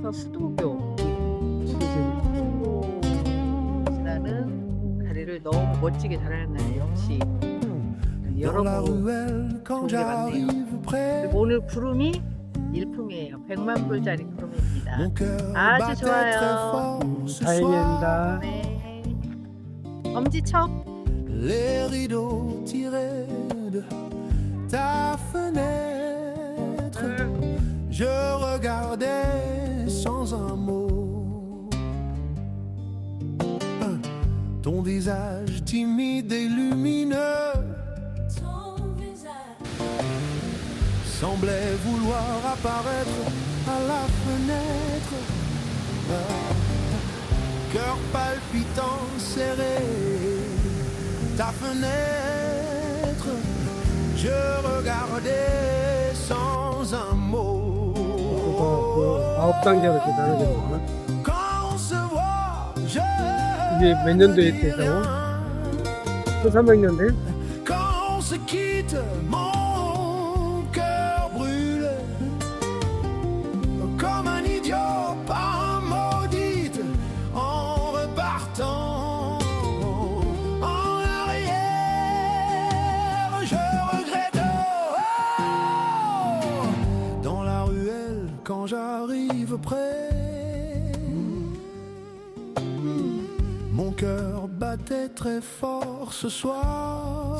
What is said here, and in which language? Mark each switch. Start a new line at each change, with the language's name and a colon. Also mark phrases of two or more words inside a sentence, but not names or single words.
Korean: 그래서 수도교 지나는 다리를 너무 멋지게 잘 해놨네요. 역시 여러분 좋은 게 많네요. 그리고 오늘 구름이 일품이에요. 100만 불짜리 구름입니다. 아주 좋아요. 다행입니다. 네. 엄지척.
French: Les rideaux tirés de ta fenêtre, je regardais sans un mot ton visage timide et lumineux semblait vouloir apparaître à la fenêtre, cœur palpitant serré. Ta fenêtre, je regardais sans un mot.
Korean: 아홉 단계로 이렇게 나눠지는구나.
French: Quand on se voit, je
Korean: 이게 몇 년도에 됐다고? 1300년대?
French: Quand on se quitte, mon cœur brûle comme un idiot par maudite en repartant. Quand j'arrive près, mon cœur battait très fort ce soir.